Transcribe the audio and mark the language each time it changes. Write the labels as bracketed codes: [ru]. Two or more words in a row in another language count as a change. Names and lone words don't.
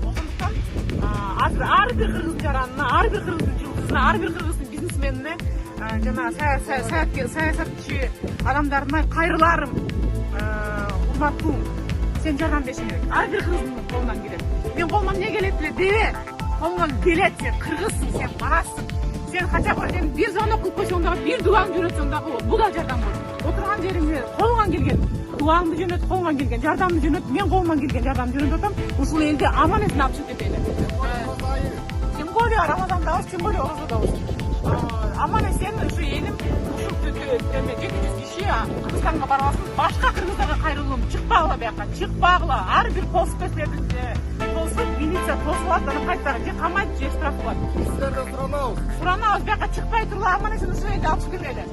[ky] Ошондуктан азыр ар бир кыргыз жаранына, ар бир кыргыздын жылдызына, ар бир кыргыздын бизнесменине, жана саясатчы адамдарына кайрыларым, урматтуу. Сен жардам беришиң керек. Ар бир кыргыздын колунан келет. Мен колуман эмне келет эле дебе. Колуңан келет, сен кыргызсың, сен барасың. Сен [ru] хотя бы [ky] сен бир звонок кылып койсоң дагы, бир дубаңды жөнөтсөң дагы бул да жардам болот. Отурган жериңде колуңан келген дубаңды жөнөт, колуңан келген жардамды жөнөт, мен колуман келген жардамды жөнөтүп атам. Ушул элди аман эсен алып чыгып кетели. [ru] Тем более [ky] Рамазандабыз, [ru] тем более [ky] оразадабыз. Аман эсен ушу элим ушул 700 киши Кыргызстанга барбасын, башка кыргыздарга кайрылуум, чыкпагыла бияка, чыкпагыла. Ар бир постпоследователь тосуп, милиция тосуп алат, аны кайтарып же камайт, же штрафлайт. Силерден суранабыз, бияка чыкпай тургула, аман эсен ушул элди алып чыгып кетели.